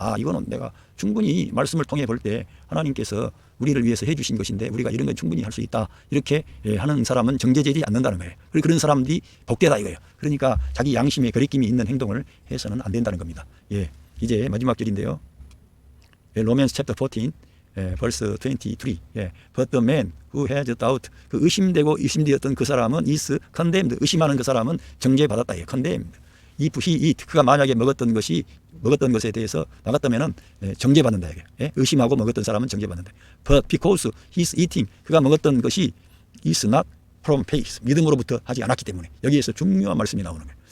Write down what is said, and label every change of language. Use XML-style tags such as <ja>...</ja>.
<ko>이거는 내가 충분히 말씀을 통해 볼 때 하나님께서 우리를 위해서 해주신 것인데 우리가 이런 건 충분히 할 수 있다, 이렇게 하는 사람은 정죄되지 않는다는 거예요. 그런 사람들이 복되다 이거예요. 그러니까 자기 양심에 거리낌이 있는 행동을 해서는 안 된다는 겁니다.</ko> <en>예,</en> <ko>이제 마지막 절인데요.</ko> <en>로맨스 챕터 14 verse 23. 예, but the man who has doubt,</en> <ko>그 의심되고 의심되었던 그 사람은</ko> <en>is condemned.</en> <ko>의심하는 그 사람은 정죄받았다.</ko> <en>예, condemned. if he eat,</en> <ko>그가 만약에 먹었던 것에 대해서 나갔다면은 정죄받는다. 예? 의심하고 먹었던 사람은 정죄받는다.</ko> <en>But because he's eating,</en> <ko>그가 먹었던 것이</ko> <en>is not from faith,</en> <ko>믿음으로부터 하지 않았기 때문에, 여기에서 중요한 말씀이 나오는 거예요.</ko>